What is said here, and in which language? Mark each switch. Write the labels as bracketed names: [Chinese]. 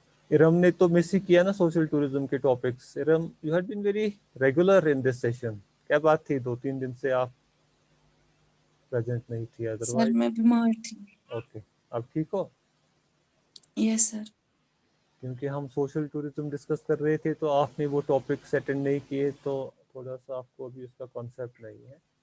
[Urdu] Iram نے تو مس ہی کیا نا سوشل ٹوریزم کے topics. [English] Iram, you had been very regular in this session. [Urdu] کیا بات تھی 2-3 دن سے آپ پریزنٹ نہیں تھی سر ادروائز؟ میں بیمار تھی. اوکے, اب ٹھیک ہو؟ یس سر. کیونکہ ہم سوشل ٹوریزم ڈسکس کر رہے تھے تو آپ نے وہ ٹاپکس اٹینڈ نہیں کیے, تو تھوڑا سا آپ کو ابھی اس کا کانسیپٹ نہیں ہے.